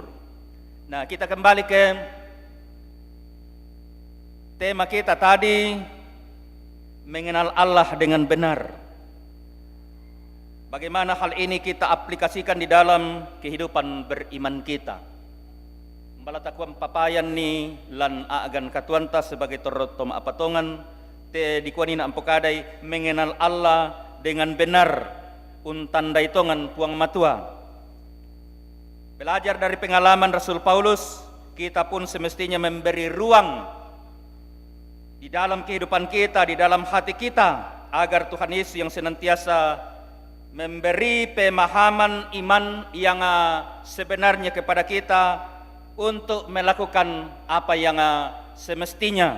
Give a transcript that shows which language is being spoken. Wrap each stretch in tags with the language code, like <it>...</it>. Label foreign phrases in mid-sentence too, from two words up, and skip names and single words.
<id>Nah, kita kembali ke tema kita tadi, mengenal Allah dengan benar. Bagaimana hal ini kita aplikasikan di dalam kehidupan beriman kita.</id> <sda>Balatakuam papayan ni lan aagan katuanta sebagai torotom apatongan te dikuanina ampokadai</sda> <id>mengenal Allah dengan benar</id> <sda>untandai tongan puang matua.</sda> <id>Belajar dari pengalaman Rasul Paulus, kita pun semestinya memberi ruang di dalam kehidupan kita, di dalam hati kita, agar Tuhan Yesus yang senantiasa memberi pemahaman iman yang sebenarnya kepada kita untuk melakukan apa yang semestinya.</id>